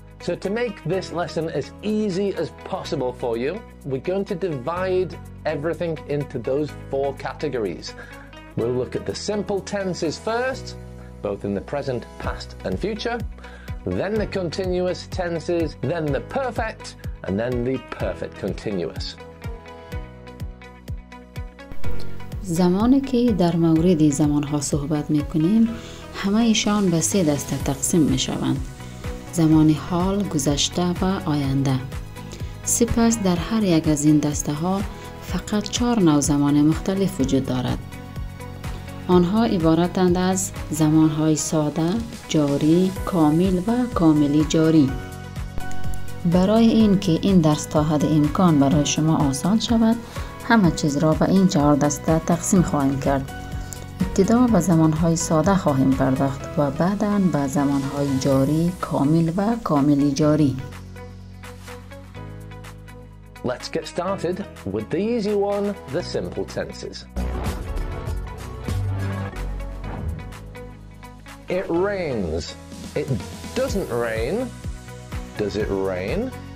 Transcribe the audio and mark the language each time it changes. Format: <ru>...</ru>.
<en>So to make this lesson as easy as possible for you, we're going to divide everything into those 4 categories. We'll look at the simple tenses first, both in the present, past, and future. Then the continuous tenses, then the perfect, and then the perfect continuous.</en> <fa>زمانی که در مورد زمانها صحبت می کنیم، همه ایشان به 3 دسته تقسیم می شوند: زمان حال، گذشته و آینده. سپس در هر یک از این دسته ها فقط 4 نوع زمان مختلف وجود دارد. آنها عبارتند از زمانهای ساده، جاری، کامل و کاملی جاری. برای اینکه این درس تا حد امکان برای شما آسان شود، همه چیز را به این 4 دسته تقسیم خواهیم کرد. ابتدا به زمانهای ساده خواهیم پرداخت و بعداً به زمانهای جاری، کامل و کاملی جاری.</fa> <en>Let's get started with the easy one, the simple tenses. It rains. It doesn't rain. Does it rain?</en>